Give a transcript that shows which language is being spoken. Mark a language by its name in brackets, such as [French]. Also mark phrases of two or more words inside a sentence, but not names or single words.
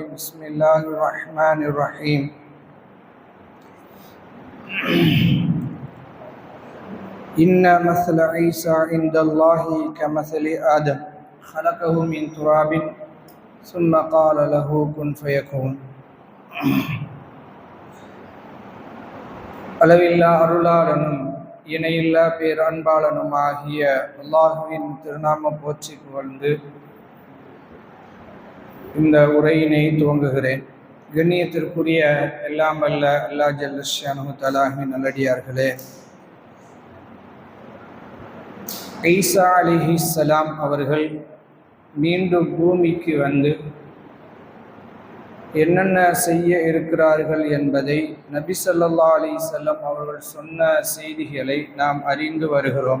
[Arabic] بسم الله الرحمن الرحيم. إن مثل عيسى عند الله كمثل آدم خلقه من تراب ثم قال له كن فيكون. [Tamil] அளவில்லா அருளாளனும் இணையில்லா பேர் அன்பாளனும் ஆகிய அல்லாஹுவின் திருநாம போற்றி புகழ்ந்து இந்த உரையினை துவங்குகிறேன். கண்ணியத்திற்குரிய எல்லாம் வல்ல அல்லாஹ் [Arabic] جل شأنه [Tamil] தஆலாவின் நல்லடியார்களே, ஈசா அலைஹிஸ்ஸலாம் அவர்கள் மீண்டும் பூமிக்கு வந்து என்னென்ன செய்ய இருக்கிறார்கள் என்பதை நபி [Arabic] صلى الله عليه وسلم [Tamil] அவர்கள் சொன்ன செய்திகளை நாம் அறிந்து வருகிறோம்.